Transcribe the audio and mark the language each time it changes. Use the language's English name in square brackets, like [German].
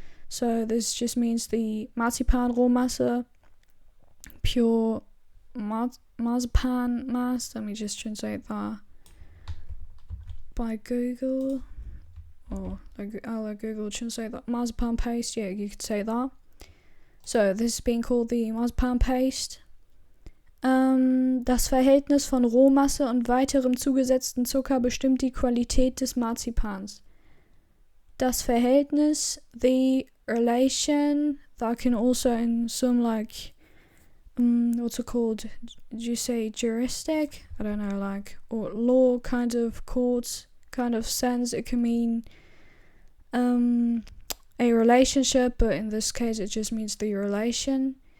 [English] So this just means the marzipan Rohmasse, pure marzipan mass. Let me just translate that by Google, or I'll let Google translate that. Marzipan paste, yeah, you could say that. So this is being called the marzipan paste. [German] Das Verhältnis von Rohmasse und weiterem zugesetzten Zucker bestimmt die Qualität des Marzipans. Das Verhältnis, [English] the relation, that can also in some like what's it called? Did you say juristic? I don't know, like, or law kind of courts kind of sense. It can mean a relationship, but in this case it just means the relation.